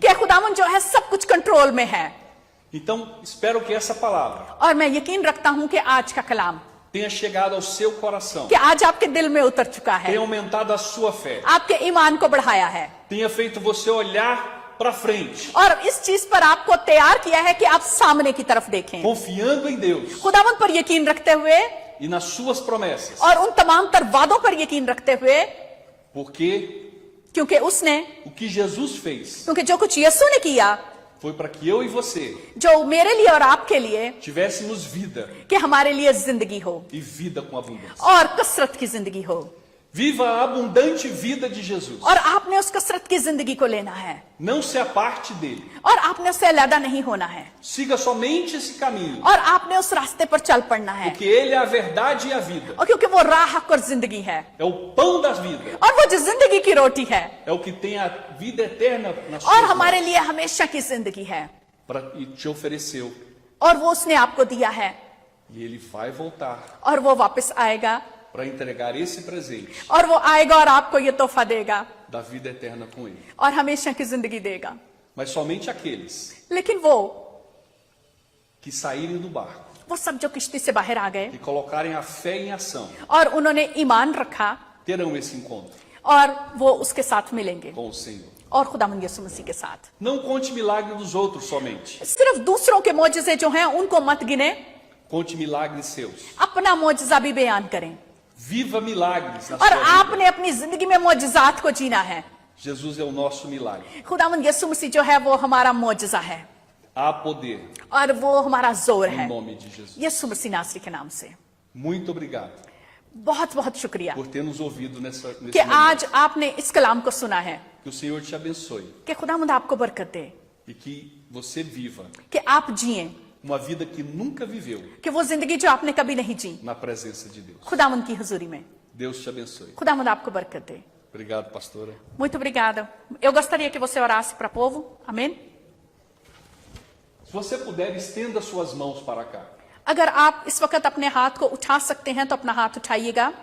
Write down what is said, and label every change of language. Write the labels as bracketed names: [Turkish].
[Hindi] कि खुदावंद जो है सब कुछ कंट्रोल में है। [Portuguese] Então espero que essa palavra [Hindi] और मैं यकीन रखता हूँ कि आज का कलाम [Portuguese] tenha chegado ao seu coração, [Hindi] कि आज आपके दिल में उतर चुका है, [Portuguese] tenha aumentado a sua fé, [Hindi] आपके ईमान को बढ़ाया है, [Portuguese] tenha feito você olhar para frente, [Hindi] और इस चीज पर आपको तैयार किया है कि आप सामने की तरफ देखें, [Portuguese] confiando em Deus [Hindi] खुदावंद पर यकीन रखते हुए [Portuguese] e nas suas promessas, [Hindi] और उन तमाम तर वादों पर यकीन रखते हुए, [Portuguese] porque [Hindi] क्योंकि उसने [Portuguese] o que Jesus fez [Hindi] क्योंकि जो कुछ यीशु ने किया, [Portuguese] foi para que eu e você [Hindi] जो मेरे लिए और आपके लिए, [Portuguese] tivéssemos vida [Hindi] कि हमारे लिए जिंदगी हो [Portuguese] e vida com abundância. [Hindi] और कसरत की जिंदगी हो, [Portuguese] Viva a abundante vida de Jesus. [Hindi] और आपने उस कसरत की जिंदगी को लेना है, [Portuguese] Não se aparte dele. [Hindi] और आपने उससे अलग नहीं होना है, [Portuguese] Siga somente esse caminho, [Hindi] और आपने उस रास्ते पर चल पड़ना है, [Portuguese] porque ele é a verdade e a vida. [Hindi] और क्योंकि वो राह हक और जिंदगी है, [Portuguese] É o pão da vida. [Hindi] और वो जो जिंदगी की रोटी है, [Portuguese] É o que tem a vida eterna nas [Hindi] और [Portuguese] suas [Hindi] हमारे [Portuguese] mãos [Hindi] लिए हमेशा की जिंदगी है, [Portuguese] e te ofereceu. [Hindi] और वो उसने आपको दिया है, [Portuguese] E ele vai voltar [Hindi] और वो वापस आएगा, [Portuguese] para entregar esse presente [Hindi] और वो आएगा और आपको ये तोहफा देगा [Portuguese] da vida eterna com ele. [Hindi] और हमेशा की जिंदगी देगा। [Portuguese] Mas somente aqueles [Hindi] लेकिन वो [Portuguese] que saírem do barco, [Hindi] वो सब जो किश्ती से बाहर आ गए [Portuguese] que colocarem a fé em ação, [Hindi] और उन्होंने ईमान रखा, [Portuguese] terão esse encontro [Hindi] और वो उसके साथ मिलेंगे [Portuguese] com o Senhor. [Hindi] और खुदावंद यीशु मसीह के साथ। [Portuguese] Não conte milagre dos outros somente. [Hindi] सिर्फ दूसरों के मोजज़े जो हैं उनको मत गिने, [Portuguese] Conte milagres seus. [Hindi] अपना मोजज़ा भी बयान करें, [Portuguese] Viva milagres na [Hindi] और [Portuguese] sua vida. [Hindi] आपने अपनी जिंदगी में मोजज़ात को जीना है। [Portuguese] Jesus é o nosso milagre. [Hindi] खुदावंद यीशु मसीह जो है वो हमारा मोजज़ा है, [Portuguese] Há poder [Hindi] और वो हमारा जोर [Portuguese] no [Hindi] है, [Portuguese] nome de Jesus. [Hindi] यीशु मसीह नासरी के नाम से। [Portuguese] Muito obrigado [Hindi] बहुत बहुत शुक्रिया [Portuguese] por ter nos ouvido nesse [Hindi] कि [Portuguese] momento. [Hindi] आज आपने इस कलाम को सुना है, [Portuguese] Que o Senhor te abençoe [Hindi] कि खुदावंद आपको बरकत दे, [Portuguese] e que você viva [Hindi] कि आप जिए [Portuguese] uma vida que nunca viveu [Hindi] कि वो जिंदगी जो आपने कभी नहीं जी, [Portuguese] na presença de Deus. [Hindi] खुदावंद की हुजूरी में। [Portuguese] Deus te abençoe. [Hindi] खुदावंद आपको बरकत दे। [Portuguese] Obrigado, pastora. Muito obrigada. Eu gostaria que você orasse para o povo. Amém? Se você puder, estenda suas mãos para cá. [Hindi] अगर आप इस वक्त अपने हाथ को उठा सकते हैं तो अपना हाथ उठाइएगा।